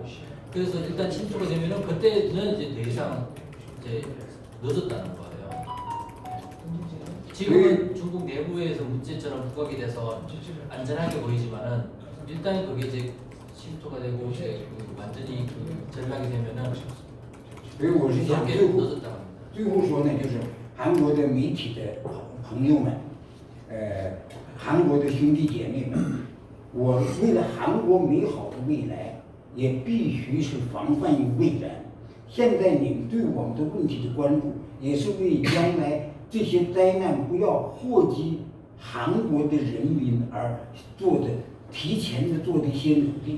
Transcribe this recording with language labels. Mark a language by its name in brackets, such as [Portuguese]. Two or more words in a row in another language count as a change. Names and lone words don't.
[Korean] 그래서 일단 침투가 되면은 그때는 이제 더 이상 이제 늦었다는 거예요. 지금은 중국 내부에서 문제처럼 부각이 돼서 안전하게 보이지만은 일단 그게 이제 침투가 되고 이제 완전히 전락이 되면은 [Chinese] 所以我是想 [Korean] 그렇게 [Chinese] 最后 [Korean] 늦었다고 합니다. [Chinese] 最后说呢，就是韩国的媒体的朋友们，韩国的兄弟姐妹们，我为了韩国美好的未来，也必须是防范于未然。现在你们对我们的问题的关注，也是为将来这些灾难不要祸及韩国的人民而做的提前的做的一些努力。